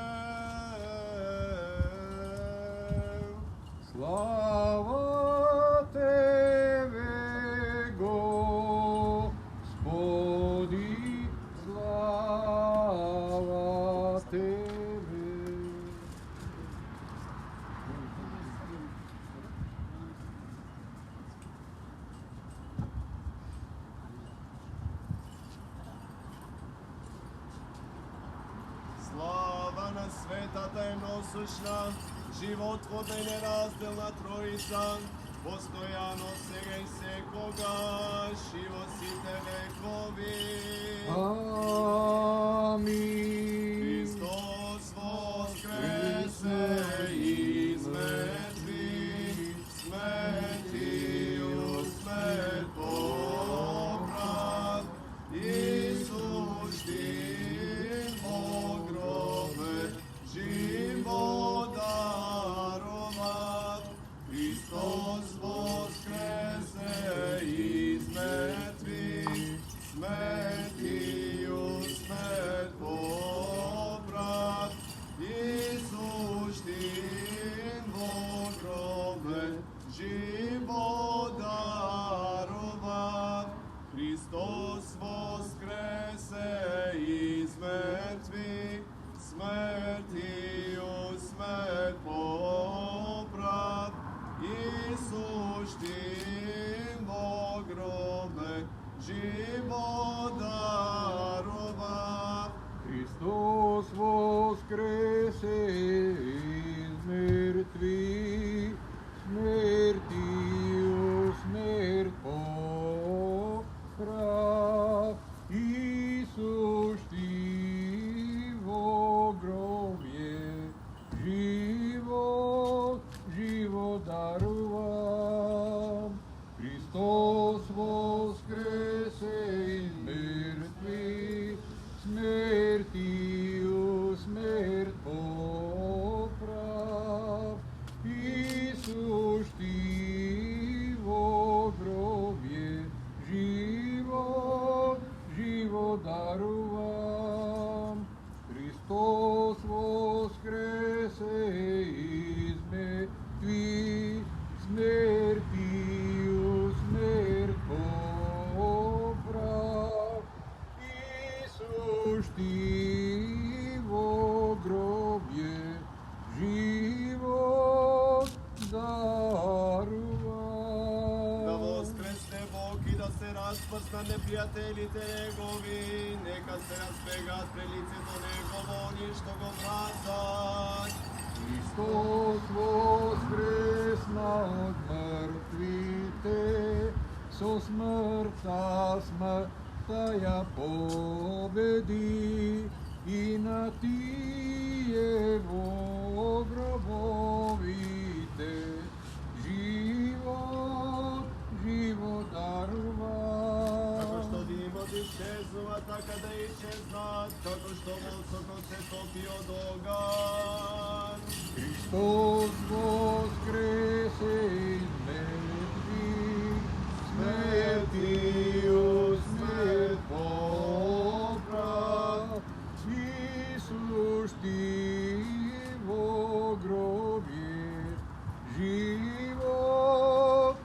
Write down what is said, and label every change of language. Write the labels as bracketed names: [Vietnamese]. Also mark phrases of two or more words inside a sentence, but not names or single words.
[Church Slavic] Слава Тебе, Господи, слава Тебе. [Macedonian] Слава на светата едносущна, животворна и неразделна Троица, постоянно сега и секогаш и во сите векови. Амин. [Church Slavic] Христос воскресе из мертвих, смертью смерть побрал, Исус тим во гробе живот даровал. Христос воскресе из мертвих, смертью смерть побрал, Исус тим во гробе живот даровал. Христос воскресе из мертвых, смертью смерть побрал, Исус тим во гробе живот даровал. Христос воскресе из мертвых, смертью смерть поправ. Иисус ти во гробе живот дарувал. Христос воскресе из мертвых, смертью смерть поправ. Иисус ти во гробе живот дарувал. Христос воскресе из мертвых, смертью смерть поправ. Иисус ти во гробе живот дарувал. [Macedonian] Да воскресне Бог и да се разпрсна непријателите негови, нека се разбегат пред лицето негово, ништо го вратат. [Bulgarian] Христос воскресна от мъртвите, со смъртта смъртта я победи, и на тие во гробовите живот дарува. [Macedonian] Како што димот исчезнува, така да исчезнат, како што воздухот се топи од оган. [Church Slavic] Христос воскресе из мертвих, смертью смерть поправ. Иисус ти во гробе живот